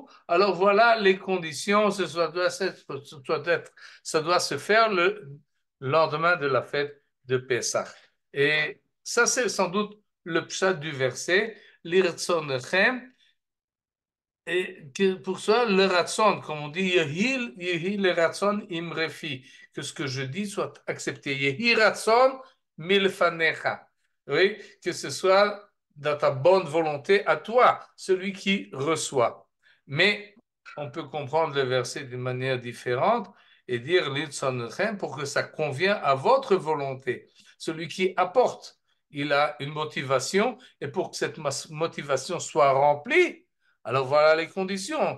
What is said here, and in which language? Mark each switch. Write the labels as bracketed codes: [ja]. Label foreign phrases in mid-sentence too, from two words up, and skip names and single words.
[fr] Alors voilà les conditions, ça doit se faire le lendemain de la fête de Pessah. Et ça, c'est sans doute le pshat du verset, l'irtzonechem, et que pour ça, le ratson, comme on dit, [he] יהיו לרצון אמרי פי, [fr] que ce que je dis soit accepté. [he] יהי רצון מלפניך. [fr] Oui, que ce soit dans ta bonne volonté à toi, celui qui reçoit. Mais on peut comprendre le verset d'une manière différente et dire l'irtzonechem pour que ça convienne à votre volonté. Celui qui apporte, il a une motivation et pour que cette motivation soit remplie, alors voilà les conditions.